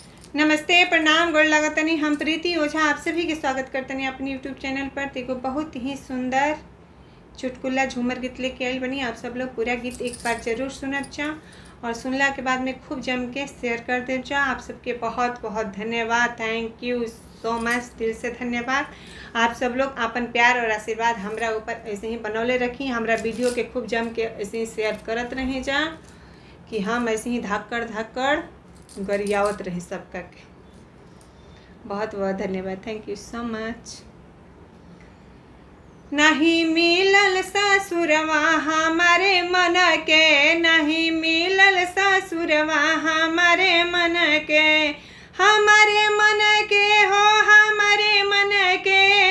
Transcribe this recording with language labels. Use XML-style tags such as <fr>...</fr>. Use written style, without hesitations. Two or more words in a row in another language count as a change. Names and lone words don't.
<bho>नमस्ते, प्रणाम, गोड़ लगतनी। हम प्रीति ओझा आप सभी के स्वागत करतनी अपनी</bho> <en>YouTube channel</en> <bho>पर। देखो बहुत ही सुंदर चुटकुला झूमर गीत लेके आई बनी। आप सब लोग पूरा गीत एक बार जरूर सुनब जा और सुनला के बाद में खूब जम के शेयर कर दे जा। आप सबके बहुत बहुत धन्यवाद।</bho> <en>thank you so much,</en> <bho>दिल से धन्यवाद। आप सब लोग अपन प्यार और आशीर्वाद हमरा ऊपर ऐसे ही बनौले रखी। हमरा वीडियो के खूब जम के ऐसे ही शेयर करत रहे जा कि हम ऐसे ही धाकड़ धाकड़ गरियावत रहे सबका के। बहुत बहुत धन्यवाद।</bho> <en>thank you so much.</en> <bho>नहीं मिलल ससुरवा हमारे मन के, नहीं मिलल ससुरवा हमारे मन के, हमारे मन के हो हमारे मन के।</bho>